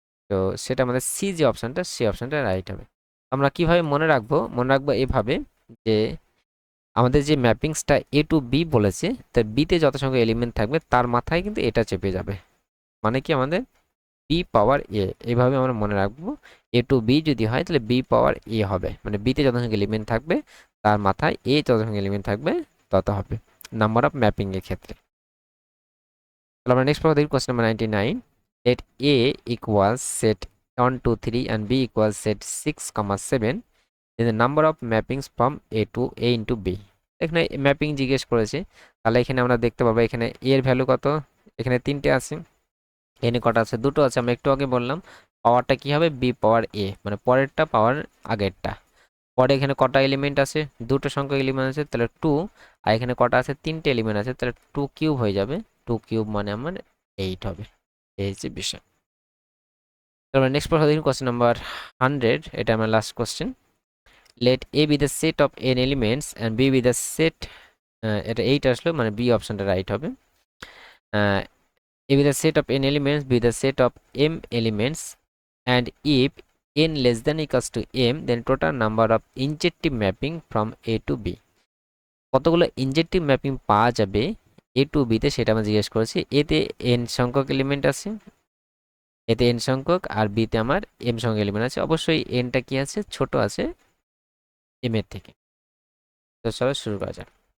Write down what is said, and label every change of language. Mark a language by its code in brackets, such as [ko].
[bn] তো সেটা আমাদের সি যে অপশানটা, সে অপশানটা রাইট হবে। আমরা কিভাবে মনে রাখবো, মনে রাখবো এভাবে যে আমাদের যে ম্যাপিংসটা এ টু বি বলেছে, তার বিতে যত সংখ্যক এলিমেন্ট থাকবে তার মাথায় কিন্তু এটা চেপে যাবে, মানে কি আমাদের বি পাওয়ার এ, এইভাবে আমরা মনে রাখবো। এ টু বি যদি হয় তাহলে বি পাওয়ার এ হবে, মানে বিতে যত সংখ্যক এলিমেন্ট থাকবে তার মাথায় এ যত সংখ্যক এলিমেন্ট থাকবে তত হবে নাম্বার অফ ম্যাপিং এর ক্ষেত্রে। তাহলে আমরা নেক্সট প্রশ্ন দেখি, question number 99। [en] Let a equals set 1 2 3 and b equals set 6, 7, then the number of mappings from a to a into b। [bn] এখানে ম্যাপিং জিজ্ঞেস করেছে, তাহলে এখানে আমরা দেখতে পাবো এখানে a এর ভ্যালু কত, এখানে 3টে আছে, এখানে কটা আছে, 2টো আছে। আমরা একটু আগে বললাম পাওয়ারটা কি হবে, বি পাওয়ার এ, মানে পরেরটা পাওয়ার আগেরটা। পরে এখানে কটা এলিমেন্ট আছে, 2টো সংখ্যক এলিমেন্ট আছে, তাহলে 2, আর এখানে কটা আছে, 3টে এলিমেন্ট আছে, তাহলে 2 কিউব হয়ে যাবে, 2 কিউব মানে আমার 8 হবে, এই হচ্ছে বিষয়। তারপর নেক্সট প্রশ্ন দেখুন, কোশ্চেন নাম্বার 100, এটা আমার last question. [en] let a be the set of n elements and b be the set, [bn] এটা 8 আসলো, মানে বি অপশনটা রাইট হবে। [en] A with a set of n elements, B with a set of m elements, and if n less than equals to m, then total number of injective mapping from A to B। [bn] কতগুলো ইনজেক্টিভ mapping পাওয়া যাবে এ two বিতে সেটা আমরা জিজ্ঞেস করেছি। এতে n সংখ্যক এলিমেন্ট আছে, এতে n সংখ্যক, আর বিতে আমার m সংখ্যক এলিমেন্ট আছে। অবশ্যই nটা কি আছে, ছোট আছে m এর থেকে। তো চলো শুরু করা যাক।